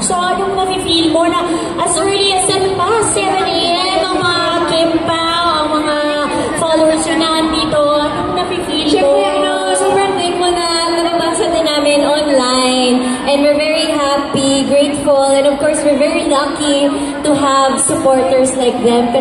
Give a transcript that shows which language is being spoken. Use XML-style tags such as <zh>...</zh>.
<tl>So, anong nafe-feel mo na</tl> <en>as early as 7 a.m.</en> <tl>ang mga Kim Pao, ang mga followers yun nandito, anong nafe-feel mo? Siyempre, sobrang thankful na nababasa din namin online.</tl> <en>And we're very happy, grateful, and of course, we're very lucky to have supporters like them.</en>